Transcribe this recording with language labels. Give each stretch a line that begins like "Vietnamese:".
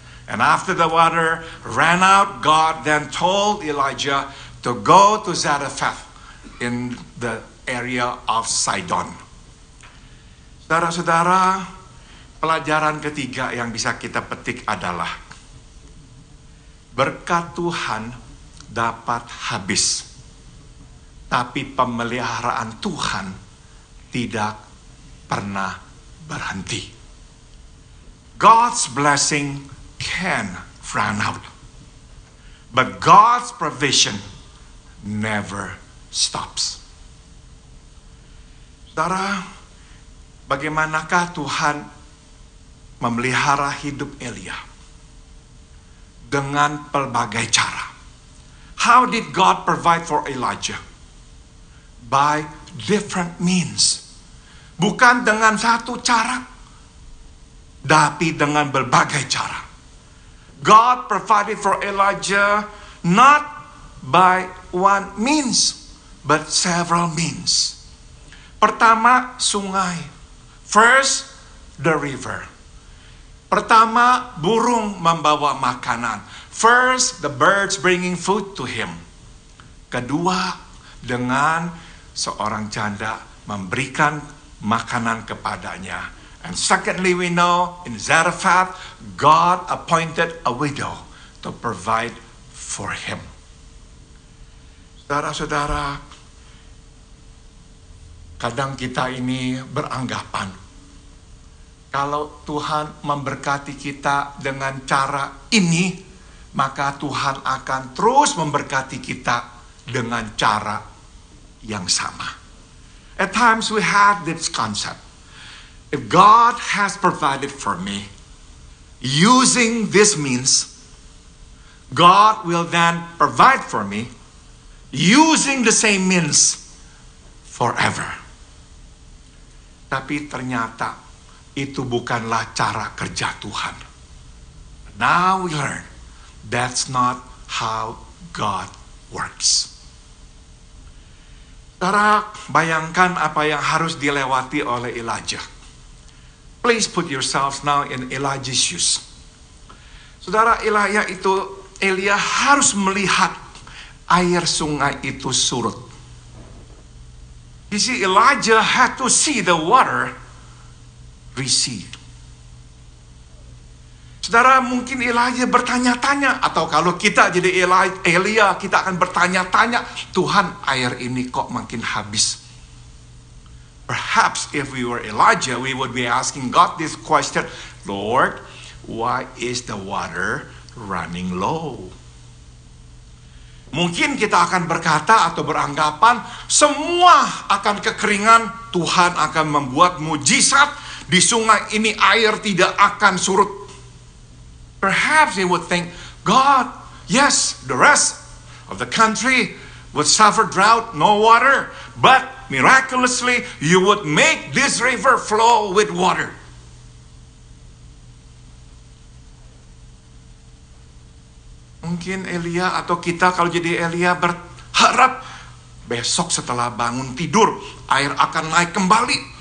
English: And after the water ran out, God then told Elijah to go to Zarephath in the area of Sidon.
Indonesian: Saudara-saudara, pelajaran ketiga yang bisa kita petik adalah berkat Tuhan dapat habis, tapi pemeliharaan Tuhan tidak pernah berhenti.
English: God's blessing can run out. But God's provision never stops.
Indonesian: Saudara, bagaimanakah Tuhan memelihara hidup Elia? Dengan pelbagai cara.
English: How did God provide for Elijah? By different means.
Indonesian: Bukan dengan satu cara, tapi dengan berbagai cara.
English: God provided for Elijah not by one means, but several means.
Indonesian: Pertama, sungai.
English: First, the river.
Indonesian: Pertama, burung membawa makanan.
English: First, the birds bringing food to him.
Indonesian: Kedua, dengan seorang janda memberikan makanan kepadanya.
English: And secondly, we know in Zarephath, God appointed a widow to provide for him.
Indonesian: Saudara-saudara, kadang kita ini beranggapan, kalau Tuhan memberkati kita dengan cara ini, maka Tuhan akan terus memberkati kita dengan cara yang sama.
English: At times we have this concept. If God has provided for me, using this means, God will then provide for me, using the same means, forever.
Indonesian: Tapi ternyata itu bukanlah cara kerja Tuhan.
English: Now we learn that's not how God works.
Indonesian: Saudara, bayangkan apa yang harus dilewati oleh Elijah.
English: Please put yourselves now in Elijah's shoes.
Indonesian: Saudara, Elia harus melihat air sungai itu surut.
English: You see, Elijah had to see the water recede.
Indonesian: Saudara, mungkin Elijah bertanya-tanya, atau kalau kita jadi Elia, kita akan bertanya-tanya, Tuhan, air ini kok makin habis?
English: Perhaps if we were Elijah, we would be asking God this question, Lord, why is the water running low?
Indonesian: Mungkin kita akan berkata atau beranggapan, semua akan kekeringan, Tuhan akan membuat mujizat, di sungai ini air tidak akan surut.
English: Perhaps they would think, God, yes, the rest of the country would suffer drought, no water, but miraculously, you would make this river flow with water.
Indonesian: Mungkin Elia atau kita kalau jadi Elia berharap besok setelah bangun tidur, air akan naik kembali.